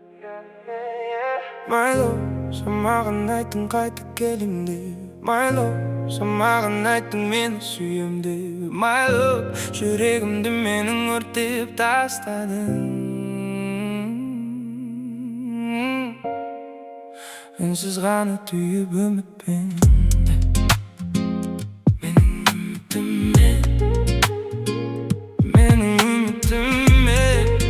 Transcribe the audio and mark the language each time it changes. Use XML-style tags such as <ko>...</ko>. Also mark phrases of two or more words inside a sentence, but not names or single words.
<en>My love,</en> <kk>саған айттың қайта келем деп.</kk> <en>My love,</en> <kk>саған айттың мені сүйем деп.</kk> <en>My love,</en> <kk>жүрегімді менің өртеп тастадың. Үнсіз ғана түйіп үмітпен, менің үмітіме.</kk>